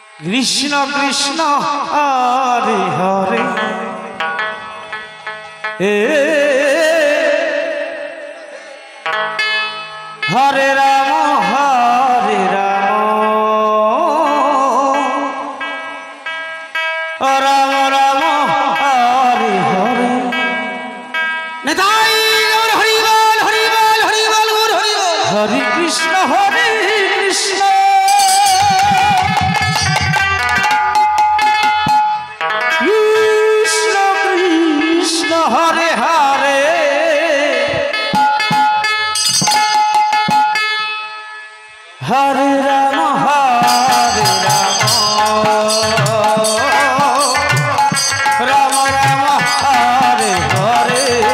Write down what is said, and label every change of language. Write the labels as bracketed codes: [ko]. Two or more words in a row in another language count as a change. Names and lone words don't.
[sa] কৃষ্ণ কৃষ্ণ হরে হরে হরে রাম রাম রাম হরে হরে [bn] নেতাই হরি বল হরি বল হরি বল হরি বল [sa] হরে কৃষ্ণ কৃষ্ণ কৃষ্ণ কৃষ্ণ হরে হরে হরে রাম রাম রাম হরে হরে